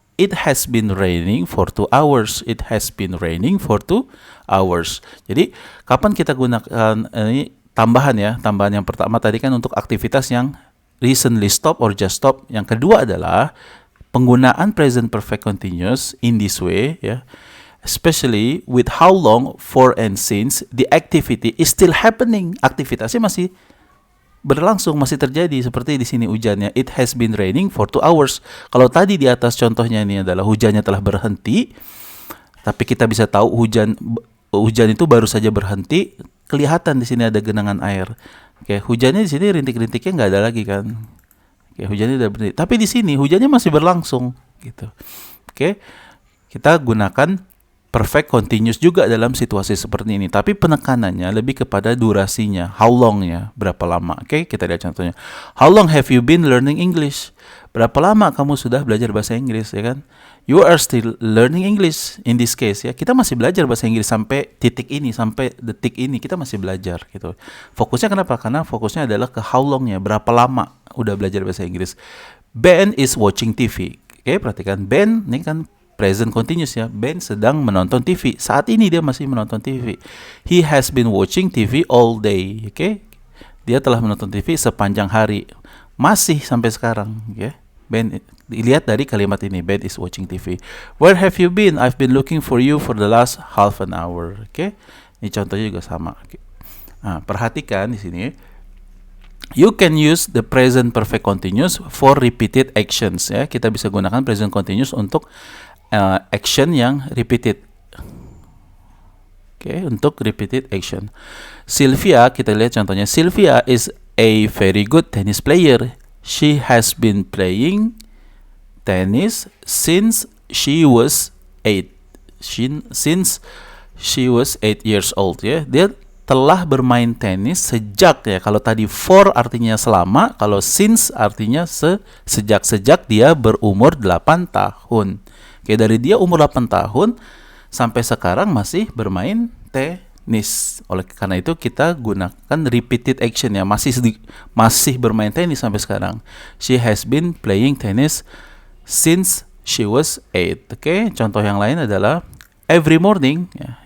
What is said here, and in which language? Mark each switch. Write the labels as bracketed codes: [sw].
[en] It has been raining for 2 hours. It has been raining for 2 hours. [id] Jadi kapan kita gunakan ini tambahan ya? Tambahan yang pertama tadi kan untuk aktivitas yang [en] recently stop or just stop. [id] Yang kedua adalah penggunaan present perfect continuous [en] in this way [id] ya. [en] Especially with how long, for, and since the activity is still happening. [id] Aktivitasnya masih berlangsung, masih terjadi. Seperti di sini hujannya, [en] it has been raining for 2 hours. [id] Kalau tadi di atas contohnya ini adalah hujannya telah berhenti, tapi kita bisa tahu hujan itu baru saja berhenti. Kelihatan di sini ada genangan air. Oke, hujannya di sini rintik-rintiknya nggak ada lagi kan. Oke, hujannya udah berhenti. Tapi di sini hujannya masih berlangsung gitu. Oke, kita gunakan perfect continuous juga dalam situasi seperti ini, tapi penekanannya lebih kepada durasinya, how long-nya, berapa lama. Oke, kita lihat contohnya. [en] How long have you been learning English? [id] Berapa lama kamu sudah belajar bahasa Inggris, ya kan? [en] You are still learning English in this case, ya. [id] Kita masih belajar bahasa Inggris sampai titik ini, sampai detik ini kita masih belajar gitu. Fokusnya kenapa? Karena fokusnya adalah ke how long-nya, berapa lama udah belajar bahasa Inggris. [en] Ben is watching TV. [id] Oke, perhatikan Ben ini kan present continuous ya. Ben sedang menonton TV. Saat ini dia masih menonton TV. [en] He has been watching TV all day. [id] Oke. Dia telah menonton TV sepanjang hari. Masih sampai sekarang, ya. [en] Ben, [id] lihat dari kalimat ini, [en] Ben is watching TV. Where have you been? I've been looking for you for the last half an hour. [id] Oke. Ini contohnya juga sama. Oke. Nah, perhatikan di sini. [en] You can use the present perfect continuous for repeated actions, ya. [id] Kita bisa gunakan present continuous untuk action yang repeated. Oke, untuk repeated action. Sylvia, kita lihat contohnya. [en] Sylvia is a very good tennis player. She has been playing tennis since she was 8. Since she was 8 years old, ya. [id] Dia telah bermain tenis sejak, ya. Kalau tadi for artinya selama, kalau since artinya sejak dia berumur 8 tahun. Oke, dari dia umur 8 tahun sampai sekarang masih bermain tenis. Oleh karena itu kita gunakan repeated action, ya. Masih bermain tenis sampai sekarang. [en] She has been playing tennis since she was 8. [id] Oke, contoh yang lain adalah [en] every morning, [id] ya.